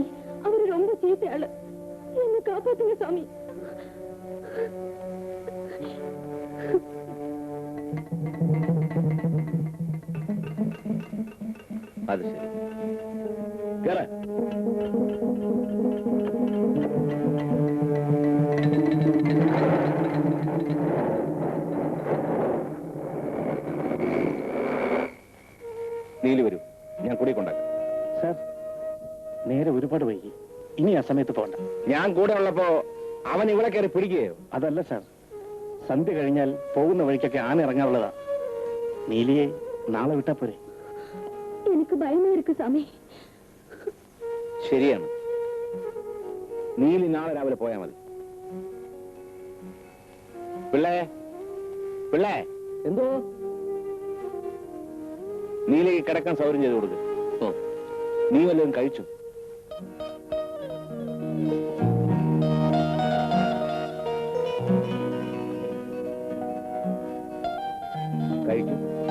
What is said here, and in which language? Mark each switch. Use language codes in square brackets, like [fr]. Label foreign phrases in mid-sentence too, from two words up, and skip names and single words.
[ta] அவரு ரொம்ப சீத்த ஆளு. என்ன காப்பாத்துங்க சாமி. [ml] അത് ശരി. കേറ. നീലി വരൂ, ഞാൻ കൂടെ കൊണ്ടാക്കാം. സാർ, നേരെ ഒരുപാട് വൈകി. ഇനി ആ സമയത്ത് പോകണ്ട. ഞാൻ കൂടെ ഉള്ളപ്പോ അവൻ ഇവിടെ കയറി പിടിക്കുകയോ? അതല്ല സാർ, സന്ധ്യ കഴിഞ്ഞാൽ പോകുന്ന വഴിക്കൊക്കെ ആന ഇറങ്ങാറുള്ളതാ. നീലിയെ നാളെ വിട്ടാ പോരെ? [ta] எனக்கு பயமா இருக்கு சாமி. [ml] ശരിയാണ്, നീലി നാളെ രാവിലെ പോയാ മതി. പിള്ളേ, പിള്ളേ, എന്തോ? നീലിക്ക് കിടക്കാൻ സൗകര്യം ചെയ്ത് കൊടുക്ക്. നീ വല്ലതും കഴിച്ചു? കഴിക്കും.